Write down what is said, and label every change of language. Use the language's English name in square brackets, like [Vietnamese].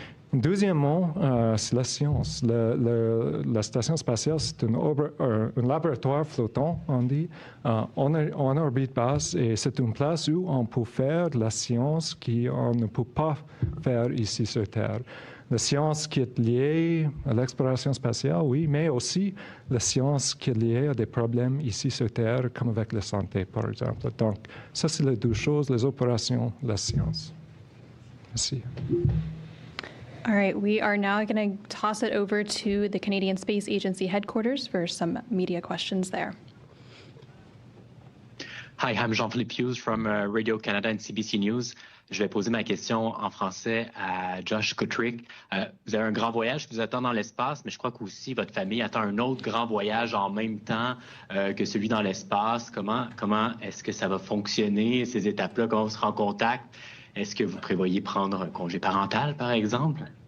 [French] Deuxièmement, c'est la science. La station spatiale, c'est un laboratoire flottant, on dit, en orbite basse, et c'est une place où on peut faire de la science qu'on ne peut pas faire ici sur Terre. La science qui est liée à l'exploration spatiale, oui, mais aussi la science qui est liée à des problèmes ici sur Terre, comme avec la santé, par exemple. Donc, ça, c'est les deux choses, les opérations, la science. Merci. [English] All right, we are now going to toss it over to the Canadian Space Agency headquarters for some media questions there. Hi, I'm Jean-Philippe Hughes from Radio Canada and CBC News. [French] Je vais poser ma question en français à Josh Kutrick. Vous avez un grand voyage qui vous attend dans l'espace, mais je crois qu'aussi votre famille attend un autre grand voyage en même temps que celui dans l'espace. Comment est-ce que ça va fonctionner, ces étapes-là, quand on sera en contact? Est-ce que vous prévoyez prendre un congé parental, par exemple?